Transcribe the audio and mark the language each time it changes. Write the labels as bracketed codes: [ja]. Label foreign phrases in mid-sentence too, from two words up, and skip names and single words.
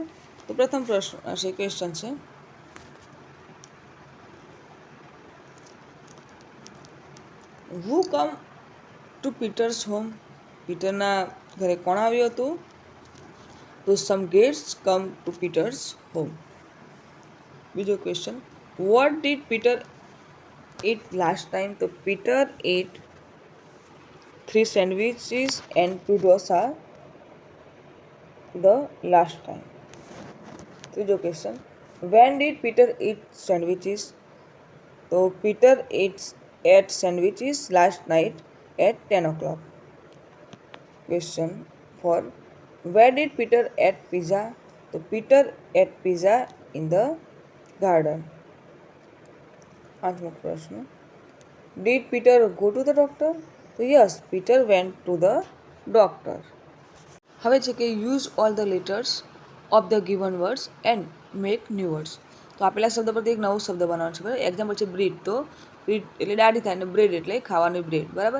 [gu] તો પ્રથમ ક્વેશ્ચન છે, [en] who come to Peter's home? [gu] પીટરના ઘરે કોણ આવ્યું હતું? તો [en] some guests come to Peter's home. બીજો question, what did Peter eat last time? તો Peter eat 3 sandwiches and 2 dosa the last time. [gu] ત્રીજો ક્વેશ્ચન, [en] when did Peter eat sandwiches? તો Peter ate sandwiches last night at 10 o'clock. Question 4, where did Peter ate pizza? તો Peter ate pizza in the garden. [gu] પાંચમો પ્રશ્ન, [en] did Peter go to the doctor? તો yes, Peter went to the doctor. [gu] હવે છે કે [en] use all the letters of the given words and make new words. [gu] તો આપેલા શબ્દ પરથી એક નવો શબ્દ બનાવવાનો છે, બરાબર? એક્ઝામ્પલ છે બ્રીડ. તો બ્રીડ એટલે દાઢી થાય અને બ્રેડ એટલે ખાવાની બ્રેડ, બરાબર?